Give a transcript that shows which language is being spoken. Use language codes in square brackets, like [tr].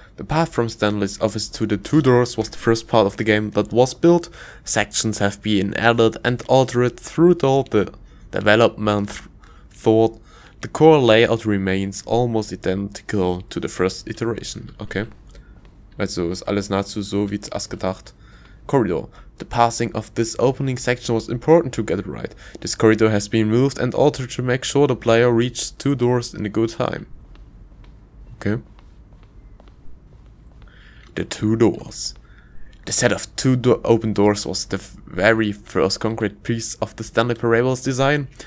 [en] The path from Stanley's office to the two doors was the first part of the game that was built. Sections have been added and altered throughout the development thought. The core layout remains almost identical to the first iteration. Okay. [de] Also ist alles nahezu so wie zuerst gedacht. [en] Corridor. The passing of this opening section was important to get it right. This corridor has been moved and altered to make sure the player reaches two doors in a good time. Okay. The two doors. The set of two open doors was the very first concrete piece of the Stanley Parable's design.